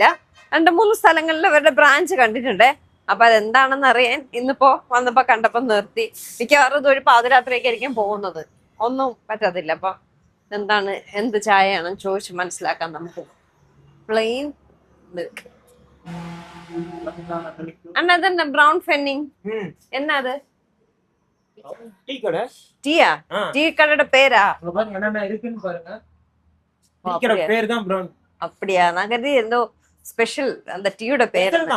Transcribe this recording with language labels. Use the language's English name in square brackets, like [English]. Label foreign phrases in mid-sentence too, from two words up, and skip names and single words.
[Malayalam] 2-3 സ്ഥലങ്ങളിൽ ഇവരുടെ ബ്രാഞ്ച് കണ്ടിട്ടുണ്ട്. അപ്പൊ അതെന്താണെന്ന് അറിയാൻ ഇന്നിപ്പോ വന്നപ്പോ കണ്ടപ്പോ നിർത്തി. മിക്കവാറും ഇതൊരു പാതിരാത്രിയൊക്കെ ആയിരിക്കും പോകുന്നത്, ഒന്നും പറ്റത്തില്ല. അപ്പൊ എന്ത് ചായയാണെന്ന് ചോദിച്ച് മനസ്സിലാക്കാം നമുക്ക്. [English] plain milk. [Tamil] அண்ணா அது பிரவுன் ஃபென்னிங் என்னது டீ கடை? டீயா? டீ கடையோட பேரா? என்னென்ன இருக்குன்னு பாருங்க. டீ கடை பேர் தான் பிரவுன். அப்படியா? நான் கருதி ஏதோ ஸ்பெஷல் அந்த டீயோட பேர் தான்.